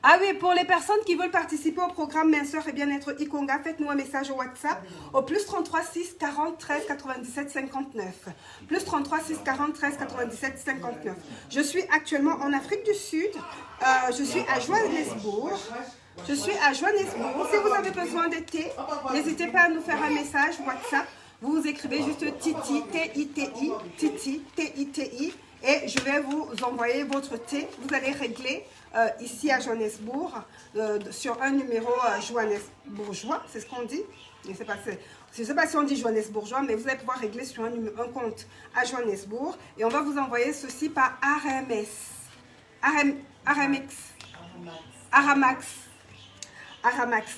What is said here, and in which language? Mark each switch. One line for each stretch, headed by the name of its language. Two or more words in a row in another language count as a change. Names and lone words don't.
French: Ah oui, pour les personnes qui veulent participer au programme Minceur et Bien-être Ikonga, faites-nous un message au WhatsApp au plus 33 6 40 13 97 59. Plus 33 6 40 13 97 59. Je suis actuellement en Afrique du Sud. Je suis à Johannesburg. Je suis à Johannesburg. Si vous avez besoin de thé, n'hésitez pas à nous faire un message WhatsApp. Vous écrivez juste Titi, T-I-T-I, Titi, T-I-T-I. Et je vais vous envoyer votre thé. Vous allez régler ici à Johannesburg sur un numéro johannesbourgeois, c'est ce qu'on dit. Je ne sais pas si on dit johannesbourgeois, mais vous allez pouvoir régler sur un compte à Johannesburg. Et on va vous envoyer ceci par Aramax.